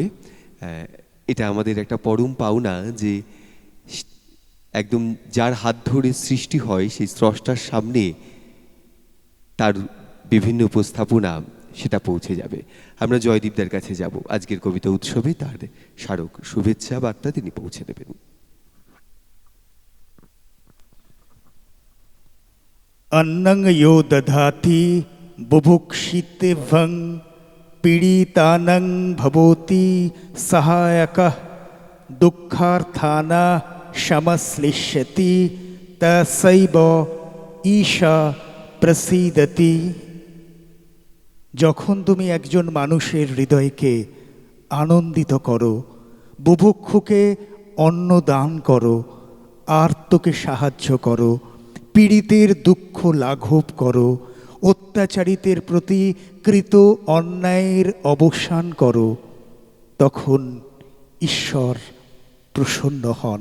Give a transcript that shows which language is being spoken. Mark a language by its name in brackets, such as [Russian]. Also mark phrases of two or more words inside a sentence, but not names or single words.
[Bangla] এটা আমাদের একটা পরম পাওনা যে একদম যার হাত ধরে সৃষ্টি হয় সেই স্রষ্টার সামনে তার বিভিন্ন উপস্থাপনা সেটা পৌঁছে যাবে। আমরা জয়দীপদার কাছে যাব, আজকের কবিতা উৎসবে তার স্মারক শুভেচ্ছা বার্তা তিনি পৌঁছে দেবেন। [Sanskrit] अन्नं यो दधाति बुभुक्षितेभं पीडितानं भवति सहायकः दुःखार्थाना शमश्लिष्यति तस्यैव ঈশা প্রসীদতি। [Bangla] যখন তুমি একজন মানুষের হৃদয়কে আনন্দিত করো, বুভুক্ষুকে অন্ন দান করো, আর্তকে সাহায্য করো, পীড়িতের দুঃখ লাঘব করো, অত্যাচারিতের প্রতি কৃত অন্যায়ের অবসান করো, তখন ঈশ্বর প্রসন্ন হন।